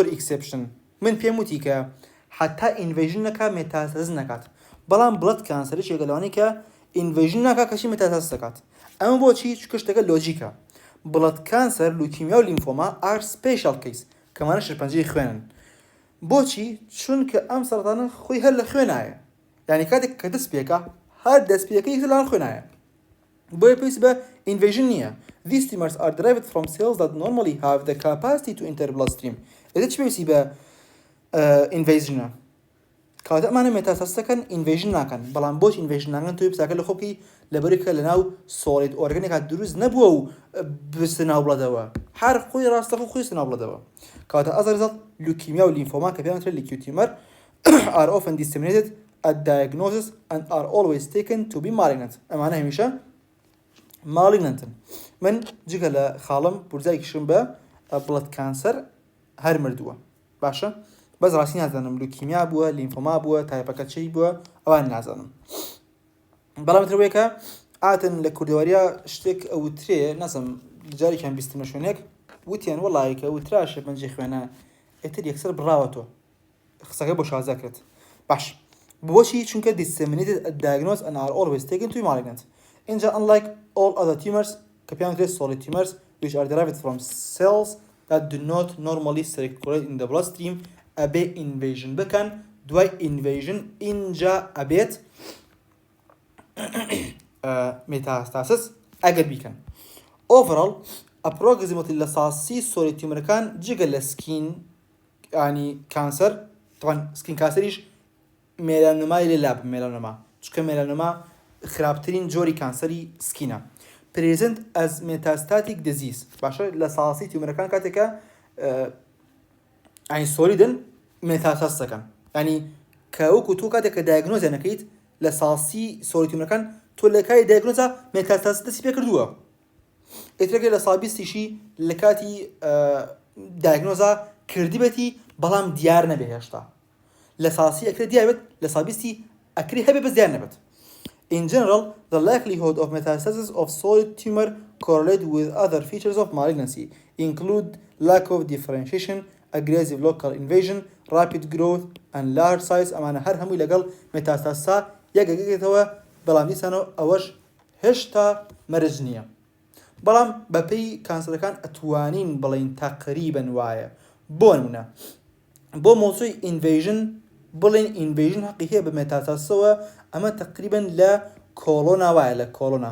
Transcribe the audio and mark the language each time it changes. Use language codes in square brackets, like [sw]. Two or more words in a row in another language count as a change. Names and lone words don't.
[ckb] ئیکسپشن من پێم وتی کە حتا ئینڤیژن نەکا مێتاستاسس نەکات بەڵام [en] blood cancer [ckb] یەکەلەوانی کە ئینڤیژن ناکا کەشی مێتاستاسس دەکات ئەمە بۆچی چونکە شتەکە لۆجیکە [en] blood cancer leukemia [ckb] و [en] lymphoma are special case [ckb] کەمانە شەرپەنجەی خوێنن بۆچی چونکە ئەم سەرەتانە خۆی هەر لە خوێنایە یعنی کاتێک کە دەست پێکە هەر دەست پێەکەی لەڵان خوێنایە بۆیە پێویست بە invasion نییە. [en] These tumors are derived from cells that normally have the capacity to enter bloodstream. [ckb] ئێستا چی پێویستی بە invasion کاتە ئەمانە مێتاستاسەکەن invasion ناکەن، بەڵام بۆچ invasion ناکەن توی پساکە لە خۆکی لەبەری کە لەناو [en] solid organێکا [ckb] دروست نەبووە و بستە ناو بڵەدەوە، هەر خۆی ڕاستەخۆ خۆی ستە ناو بڵەدەوە. [en] کاتە as a result leukemia و lymphoma [ckb] کە پێیان وترێت [en] leukemia tumor are often disseminated at diagnosis and are always taken to be malignant. [ckb] ئەمانە هەمیشە malignantن. من جگە لە خاڵم پورزایکیشم بە [en] blood cancer [ckb] هەر مردووە، باشە؟ بەس ڕاستی نازانم لوکیمیا بووە، لیمفۆما بووە، تایپەکە چی بووە، ئەوان نازانم. بەڵام ترەوەیەکە ئاتن لە کوردەواریا شتێک ئەوترێ نەزم جارێکیان بیستمە شوێنێک وتیان وەڵایکە وتراشە پەنجەی خوێنە ئێتر یەکسەر بڕاوە تۆ قسەکە بۆ شازا کرد. باش بۆچی؟ [en] چونکە disseminated at diagnosis and are always taken to be malignant. اینجا unlike all other tumors [ckb] کە پێیان وترێت [en] solid tumors which are derived from cells that do not normally circulate in the bloodstream [ckb] ئەبێ invasion بکەن، دوای invasion اینجا ئەبێت metastasis ئەگەر بیکەن. [en] Overall approximately [ckb] لە ساسی solid tumorەکان جگە لە skin ینی کانسەر طبعا skin کانسەریش مێلانۆمای لێ لابن مێلانۆما چونکە مێلانۆما خراپترین جۆری کانسەری سکینە [en] present as metastatic disease. [ckb] باشە لە ساسی تیومەرەکان کاتێکە ئەین سۆلیدن مێتاستاس دەکەن، ینی کە وەکو تۆ کاتێککە دایگنۆزیان نەکەیت لە ساسی سۆلی تیومەرەکان تۆ لە کای دایگنۆزە مێتاستاس دەستی پێ کردووە، ئێترەکە لە سابیستیشی لە کاتی دایگنۆزە کردی بێتی بەڵام دیار نەبێ هێشتا لە ساسی ئەکرێ دیار بێت لە سابیستی ئەکری هەبێ بەس دیار نەبێت. [en] In general, the likelihood of metastasis of solid tumor correlate with other features of malignancy, include lack of differentiation, aggressive local invasion, rapid growth, and large size. [ckb] ئەمانە هەر هەمووی لەگەڵ مێتاستاسا یەکێکێتەوە، بەڵام دیسانەوە ئەوەش هێشتا مەرج نییە. بەڵام بەپێی کانسەرەکان ئەتوانین بڵین تقریبەن وایە. بۆ نمونە بۆ مۆزوعی invasion بڵین invasion حەقی هەیە بە مێتاستاسەوە، ئەمە تقریبا لە کۆلۆنا وایە لە کۆلۆنا.